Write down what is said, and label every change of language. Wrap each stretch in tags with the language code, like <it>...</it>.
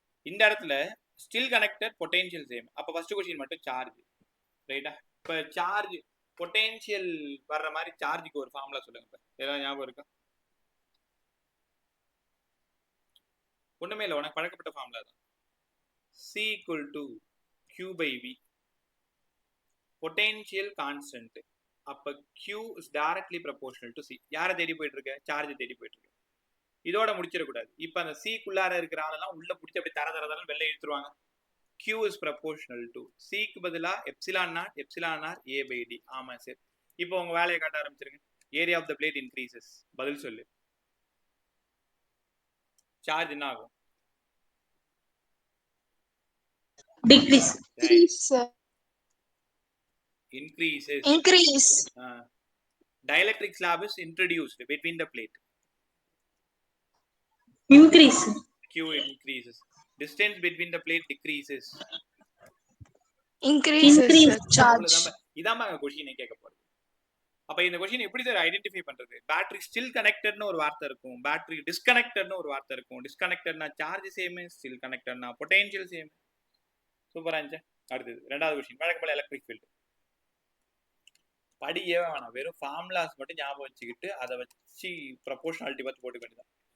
<ta>இந்த இடத்துல still connected potential same. அப்ப ஃபர்ஸ்ட் क्वेश्चन மட்டும் சார்ஜ், ரைட்டா? இப்ப சார்ஜ் பொட்டன்ஷியல் வர்ற மாதிரி சார்ஜுக்கு ஒரு ஃபார்முலா சொல்லுங்க. இப்ப ஏதாவது ஞாபகம் இருக்கா? ஒண்ணுமே இல்லை, உனக்கு பழக்கப்பட்ட ஃபார்முலா தான்.</ta> <en>C equal to Q by V, potential constant. அப்ப Q is directly proportional to C.</en> <ta>யாரை தேடி போயிட்டு இருக்க? சார்ஜ் தேடி போயிட்டு இருக்க. இதோட முடிச்சிடக்கூடாது. இப்ப அந்த C-க்குள்ளார இருக்கிற ஆளெல்லாம் உள்ள பிடிச்சி அப்படி தர வெளில இழுத்துருவாங்க.</ta> <en>Q is proportional to C-க்கு பதிலா epsilon nought epsilon r A by D.</en> <ta>ஆமா சார். இப்போ உங்க வேலையை காட்ட ஆரம்பிச்சிருங்க.</ta> <en>Area of the plate increases.</en> <ta>பதில் சொல்லு. சார்ஜ் என்ன ஆகும்?</ta> <en>Decrease. Increases. Increase. Dielectric slab is introduced between the plate. Increase. Q increases. Distance between the plate decreases. Increases. Charge.</en> <ta>இதாம question கேட்க போறது. அப்ப இந்த क्वेश्चन எப்படி சார் ஐடென்டிஃபை பண்றது? பேட்டரி ஸ்டில் கனெக்டட்னு ஒரு வார்த்தை இருக்கும், பேட்டரி டிஸ்கனெக்டட்னு ஒரு வார்த்தை இருக்கும். டிஸ்கனெக்டட்னா charge same, still கனெக்டட்னா potential same. சூப்பரா இருந்துச்சு. அடுத்தது ரெண்டாவது क्वेश्चन, வழக்கம் போல எலக்ட்ரிக் ஃபீல்ட். படியே வேணாம், வெறும் ஃபார்முலாஸ் மட்டும் ஞாபகம் வச்சுக்கிட்டு அதை வச்சு ப்ரொபோர்ஷனாலிட்டி பார்த்து போட்டுக்க வேண்டியதான்.</ta>